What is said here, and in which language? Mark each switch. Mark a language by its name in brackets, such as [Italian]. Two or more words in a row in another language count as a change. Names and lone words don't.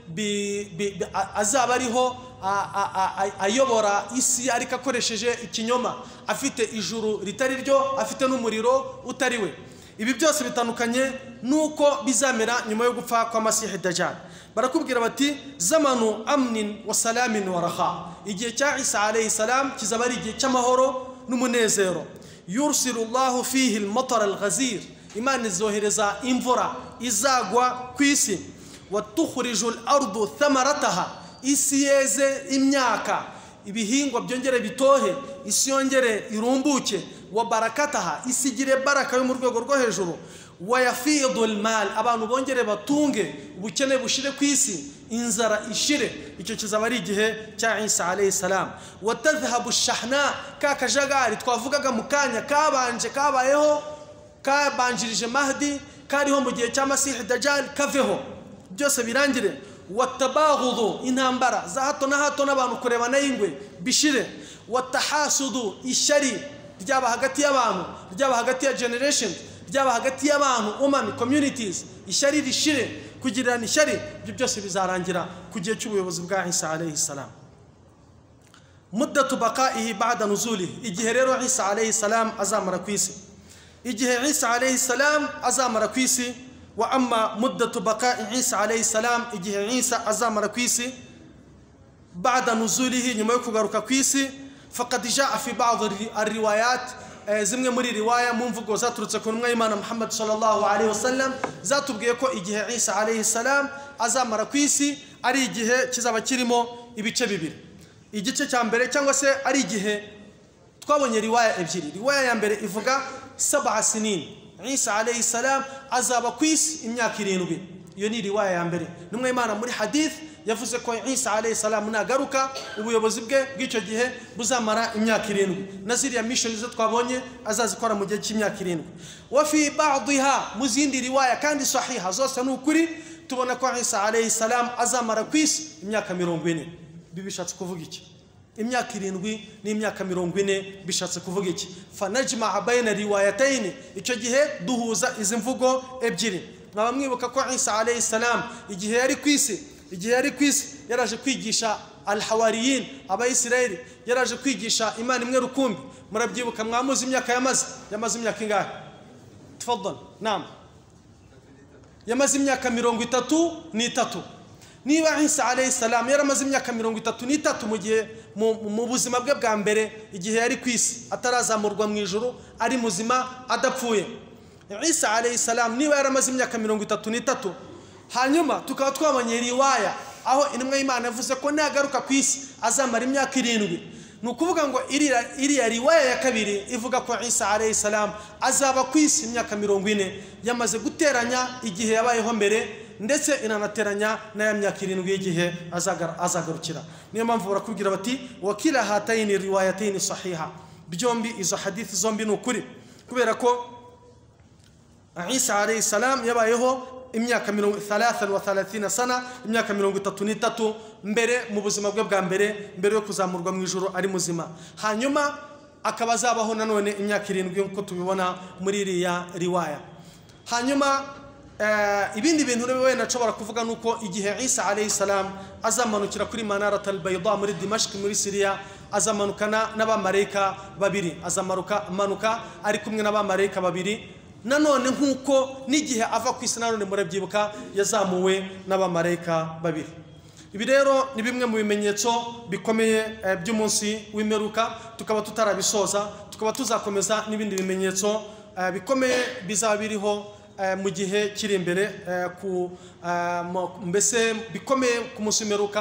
[Kinyarwanda] azaba ariho ayobora isi ariko akoresheje ikinyoma afite ijuru ritari ryo afite n'umuriro utari we ibi byose bitandukanye nuko bizamera nyuma yo gupfa kwa Masih Dajjal barakubwira bati [Arabic] زمان أمن وسلام وراحة [Kinyarwanda] igihe cya Isa alayhi salam kizaba ari igihe cy'amahoro n'umunezero [Arabic] يرسل الله فيه المطر الغزير [Kinyarwanda] Imana izohereza imvura izagwa ku isi [Arabic] وتخرج الأرض ثمراتها [Kinyarwanda] isi yeze imyaka ibihingwa byongere bitohe isi yongere irumbuke [Arabic] وبركاتها [Kinyarwanda] isi gire baraka yo mu rwego rwo hejuru [Arabic] ويفيض المال [Kinyarwanda] abantu bongere batunge ubukene bushire ku isi inzara ishire icyo kizaba ari igihe cya Isa [Arabic] عليه السلام وتذهب الشحناء [Kinyarwanda] kakajagari twavugaga mu kanya kabanje kabayeho kabanjirije Mahdi kariho mu gihe cya Masih Dajjal kaveho byose birangire watabaghudhu intambara za hato na hato n'abantu kurebana y'ingwe bishire watahasudu ishari ryaba hagati y'abantu ryaba hagati ya generation ryaba hagati y'abantu communities ishari rishire kugirana ishari ibyo byose bizarangira ku gihe cy'ubuyobozi bwa Isa [Arabic] عليه السلام مدة بقائه بعد نزوله [Kinyarwanda] igihe rero Isa [Arabic] عليه السلام [Kinyarwanda] azamara ku isi igihe Isa [Arabic] عليه السلام [Kinyarwanda] azamara ku isi [Arabic] وأما مدة بقاء عيسى عليه السلام [Kinyarwanda] igihe Isa azamara ku isi [Arabic] بعد نزوله [Kinyarwanda] nyuma yo kugaruka ku isi [Arabic] فقد جاء في بعض الروايات [Kinyarwanda] zimwe muri riwaya mu mvugo zaturutse ku ntumwa y'Imana [Arabic] محمد صلى الله عليه وسلم [Kinyarwanda] zatubwiye ko igihe Isa [Arabic] عليه السلام [Kinyarwanda] azamara ku isi ari igihe kizaba kirimo ibice bibiri igice cya mbere cyangwa se ari igihe twabonye riwaya ebyiri riwaya ya mbere ivuga 7 sinin Isa [Arabic] عليه السلام [Kinyarwanda] azaba ku isi imyaka 7 iyo ni riwaya ya mbere ntumwa y'Imana muri hadith yavuze ko Isa [Arabic] عليه السلام [Kinyarwanda] nagaruka ubuyobozi bwe bw'icyo gihe buzamara imyaka 7 na ziriya mission zo twabonye azazikora mu gihe cy'imyaka 7 [Arabic] وفي بعضها [Kinyarwanda] muzindi riwaya kandi sahiha zose n'ukuri tubona ko Isa [Arabic] عليه السلام [Kinyarwanda] azamara ku isi imyaka 40 bibishatse kuvuga iki imyaka 7 n'imyaka 40 bishatse kuvuga iki [Arabic] فنجمع بين الروايتين [Kinyarwanda] icyo gihe duhuza izi mvugo ebyiri mwaba mwibuka ko Isa [Arabic] عليه السلام [Kinyarwanda] igihe yari ku isi yaraje kwigisha al-hawariyin abayisirayeli yaraje kwigisha Imana imwe rukumbi murabyibuka mwamuzi imyaka yamaze imyaka ingahe [Arabic] تفضل نعم [Kinyarwanda] yamaze imyaka 33 niba Isa [Arabic] عليه السلام [Kinyarwanda] yaramaze imyaka 33 mu gihe mu buzima bwe bwa mbere igihe yari ku isi atarazamurwa mu ijuru ari muzima adapfuye Isa [Arabic] عليه السلام [Kinyarwanda] niba yaramaze imyaka 33 hanyuma tukaba twabonye riwaya aho intumwa y'Imana yavuze ko nagaruka ku isi azamara imyaka 7 nukuvuga ngo iriya riwaya ya kabiri ivuga ko Isa [Arabic] عليه السلام [Kinyarwanda] azaba ku isi imyaka 40 yamaze guteranya igihe yabayeho mbere ndetse inanateranya na ya myaka 7 y'igihe azagarukira. Niyo mpamvu barakubwira bati [Arabic] وكلا هاتين الروايتين صحيحة, [Kinyarwanda] byombi izo hadithi zombi nukuri, kubera ko Isa [Arabic] عليه السلام [Kinyarwanda] yabayeho imyaka 33 sana, imyaka 33 mbere mu buzima bwe bwa mbere yo kuzamurwa mu ijuru ari muzima. Hanyuma akaba azabaho nanone imyaka 7 nkuko tubibona muri iriya riwaya. Hanyuma ibindi bintu rero nashobora kuvuga nuko igihe Isa [Arabic] عليه السلام [Kinyarwanda] azamanukira kuri Manarat al-Bayda muri Dimashq muri Syria, azamanukana n'abamarayika babiri, azamanuka ari kumwe n'abamarayika babiri. Nanone nkuko n'igihe ava ku isi nanone murabyibuka yazamuwe n'abamarayika babiri. Ibi rero ni bimwe mu bimenyetso bikomeye by'umunsi w'imperuka, tukaba tutarabisoza, tukaba tuzakomeza n'ibindi bimenyetso bikomeye bizaba biriho mu gihe kiri imbere mbese bikomeye ku munsi w'imperuka.